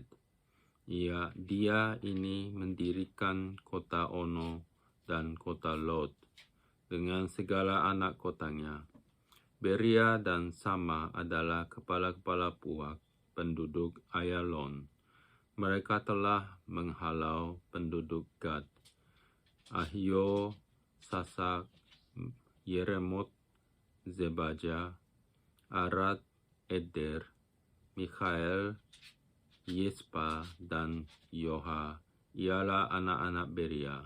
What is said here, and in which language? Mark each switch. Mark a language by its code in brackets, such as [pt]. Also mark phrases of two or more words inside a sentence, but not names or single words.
[id] Dia ini mendirikan kota Ono dan kota Lod dengan segala anak kotanya. Beria dan Sama adalah kepala-kepala puak penduduk Ayalon. Mereka telah menghalau penduduk Gad, Ahio, Sasak, Yeremot, Zebaja, Arad, Eder, Mikhael, Yispa, dan Yoha. Ialah anak-anak Beria.